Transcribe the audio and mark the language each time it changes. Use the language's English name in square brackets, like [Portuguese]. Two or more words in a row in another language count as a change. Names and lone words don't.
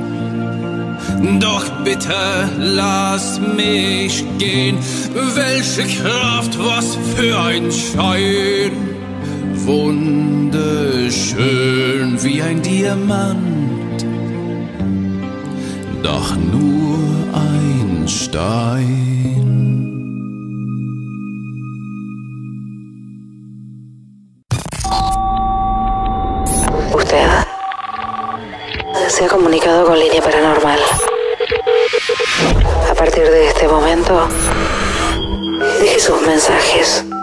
[German] Doch bitte lass mich gehen. Welche Kraft, was für ein Schein. Wunderschön wie ein Diamant, doch nur ein Stein. [Spanish] Usted se ha comunicado con Línea Paranormal. A partir de este momento, deje sus mensajes.